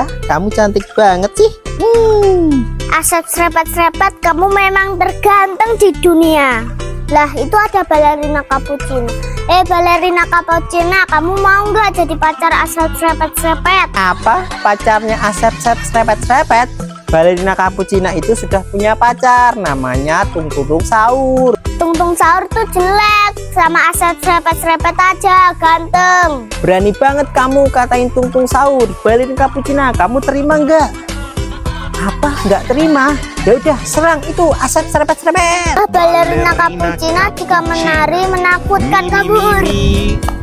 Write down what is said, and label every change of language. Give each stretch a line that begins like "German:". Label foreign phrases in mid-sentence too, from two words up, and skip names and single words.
Indonesian: Kamu cantik banget sih. Asep serepet-serepet, kamu memang terganteng di dunia. Lah, itu ada Balerina Cappuccina. Balerina Cappuccina, kamu mau nggak jadi pacar Asep serepet-serepet? Apa? Pacarnya Asep serepet-serepet? Balerina Cappuccina itu sudah punya pacar, namanya Tung Tung Saur. Tung Tung Saur tuh jelek, sama Asep serepet-serepet aja ganteng. Berani banget kamu katain Tung Tung Saur. Balerina Cappuccina, kamu terima nggak? Apa? Nggak terima? Ya udah, serang itu Asep serepet-serepet. Balerina Cappuccina jika menari menakutkan, kabur.